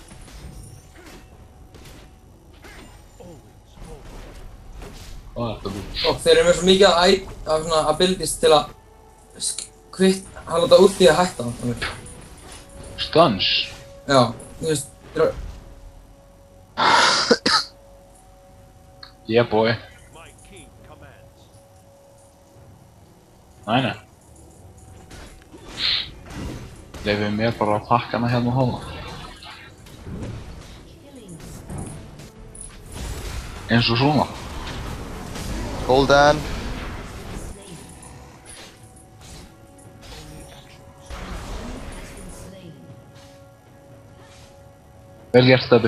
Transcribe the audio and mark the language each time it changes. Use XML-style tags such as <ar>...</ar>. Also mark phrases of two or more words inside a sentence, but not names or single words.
<is>Það er þetta búið. Og þeir eru með svo mikið af svona abilities til að hafa þetta út í að hætta þannig. Stuns? Já, þú veist, þeir eru...</is> <en>Yeah boy. My king commands.</en> <is>Nei. Leifið mér bara að takka hana hérna og hóla. Eins og svona. Golden. Vel gert, Stebbi.</is>